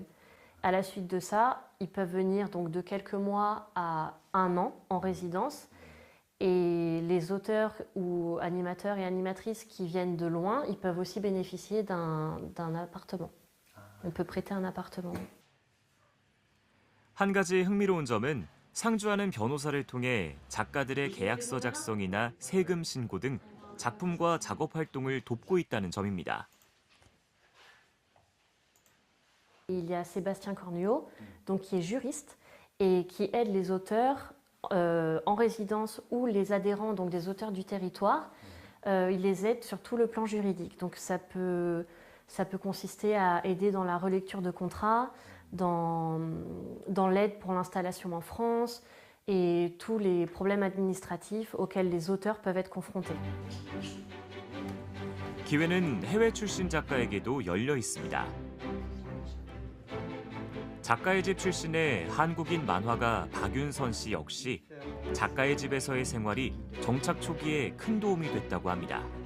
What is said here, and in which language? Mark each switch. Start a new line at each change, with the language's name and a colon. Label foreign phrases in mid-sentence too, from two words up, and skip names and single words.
French: À la suite de ça, ils peuvent venir donc de quelques mois à 1 an en résidence. Et les auteurs ou animateurs et animatrices qui viennent de loin, ils peuvent aussi bénéficier d'un appartement. On peut prêter un appartement.
Korean: 한 가지 흥미로운 점은 상주하는 변호사를 통해 작가들의 계약서 작성이나 세금 신고 등 작품과 작업 활동을 돕고 있다는 점입니다.
French: Il y a Sébastien Cornuau, donc qui est juriste et qui aide les auteurs en résidence ou les adhérents, donc des auteurs du territoire. Il les aide sur tout le plan juridique. Donc ça peut consister à aider dans la relecture de contrats, dans l'aide pour l'installation en France et tous les problèmes administratifs auxquels les auteurs peuvent être confrontés.
Korean: 기회는 해외 출신 작가에게도 열려 있습니다. 작가의 집 출신의 한국인 만화가 박윤선 씨 역시 작가의 집에서의 생활이 정착 초기에 큰 도움이 됐다고 합니다.